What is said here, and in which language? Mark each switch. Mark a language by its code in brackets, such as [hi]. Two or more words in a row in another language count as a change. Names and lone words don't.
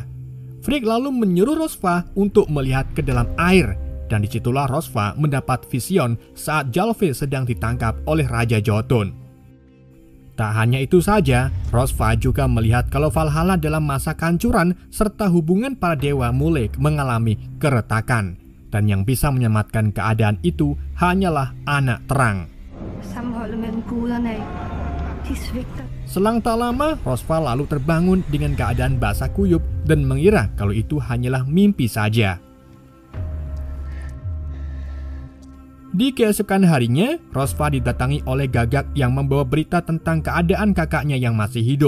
[id] Frigg lalu menyuruh Rosva untuk melihat ke dalam air, dan disitulah Rosva mendapat vision saat Gylfi sedang ditangkap oleh Raja Jotun. Tak hanya itu saja, Rosva juga melihat kalau Valhalla dalam masa kehancuran serta hubungan para dewa mulai mengalami keretakan, dan yang bisa menyelamatkan keadaan itu hanyalah anak terang. [da] Sammenholdet mellem guderne, de svigter. [id] Selang tak lama, Rosva lalu terbangun dengan keadaan basah kuyup dan mengira kalau itu hanyalah mimpi saja. Di keesokan harinya, Rosva didatangi oleh Gagak yang membawa berita tentang keadaan kakaknya yang masih hidup.